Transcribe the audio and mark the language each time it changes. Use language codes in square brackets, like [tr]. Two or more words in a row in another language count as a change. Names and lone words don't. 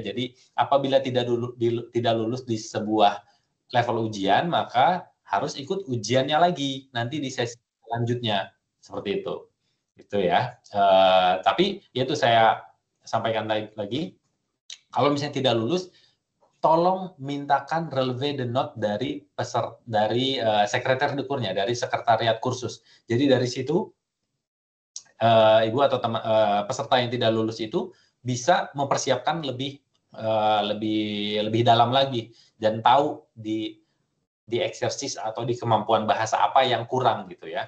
[id] Jadi apabila tidak lulus di sebuah level ujian, maka harus ikut ujiannya lagi nanti di sesi selanjutnya, seperti itu. Itu ya. Tapi itu saya sampaikan lagi. Kalau misalnya tidak lulus, tolong mintakan [fr] relevé de note [id] dari sekretariat dekurnya, dari sekretariat kursus. Jadi dari situ ibu atau peserta yang tidak lulus itu bisa mempersiapkan lebih dalam lagi dan tahu di eksersis atau di kemampuan bahasa apa yang kurang gitu ya.